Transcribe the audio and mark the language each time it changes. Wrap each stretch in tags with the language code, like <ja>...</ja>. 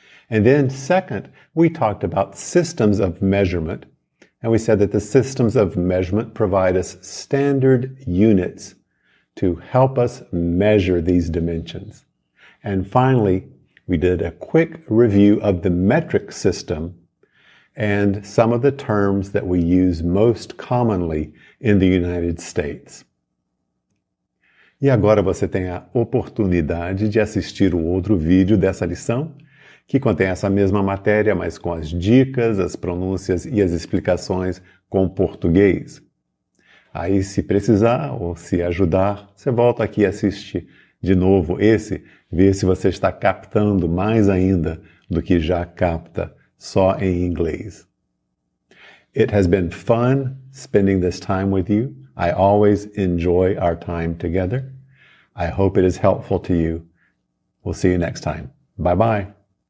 <en>And then second, we talked about systems of measurement, and we said that the systems of measurement provide us standard units to help us measure these dimensions. And finally, we did a quick review of the metric system and some of the terms that we use most commonly in the United States.</en> <pt>E agora você tem a oportunidade de assistir o outro vídeo dessa lição, que contém essa mesma matéria, mas com as dicas, as pronúncias e as explicações com português. Aí, se precisar ou se ajudar, você volta aqui e assiste de novo esse, ver se você está captando mais ainda do que já capta só em inglês.</pt> <en>It has been fun spending this time with you. I always enjoy our time together. I hope it is helpful to you. We'll see you next time. Bye-bye.</en>